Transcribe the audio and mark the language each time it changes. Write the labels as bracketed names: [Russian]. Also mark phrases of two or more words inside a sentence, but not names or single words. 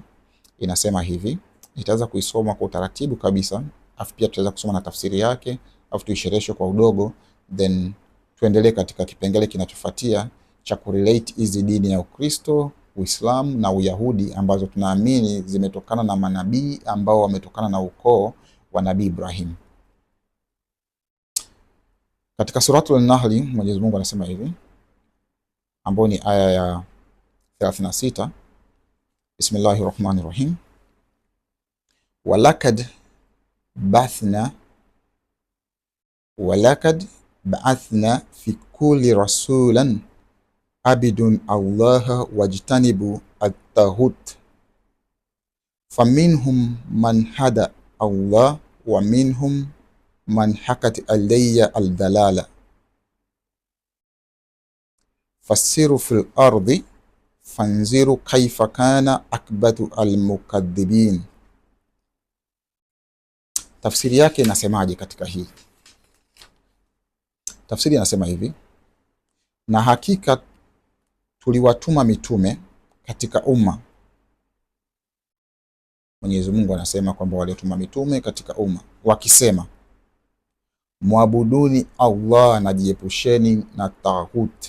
[Swahili] Inasema hivi, nitaweza kuisoma kwa utaratibu kabisa, afu pia tutaweza kusoma na tafsiri yake, afu tuishereheshe kwa udogo, then tuendelee katika kipengele kinachofuatia cha kurelate hizi dini ya Ukristo, Uislamu na Uyahudi ambazo tunaamini zimetokana na manabii ambao wametokana na ukoo wa Nabii Ibrahim. Katika suratul Nahl Mwenyezi Mungu anasema hivi, ambayo ni aya ya 36. [Arabic] بسم الله الرحمن الرحيم. ولقد بعثنا في كل رسولا اعبدوا الله واجتنبوا الطاغوت فمنهم من هدى الله ومنهم من حقت علي الضلالة فسيروا في الأرض فانظروا كيف كان عاقبة المكذبين. [Swahili] Tafsiri yake inasemaje katika hili? Tafsiri inasema hivi: na hakika tuliwatuma mitume katika umma. Mwenyezi Mungu anasema kwamba waliotuma mitume katika umma wakisema, muabuduni Allah na jiepusheni na taghut.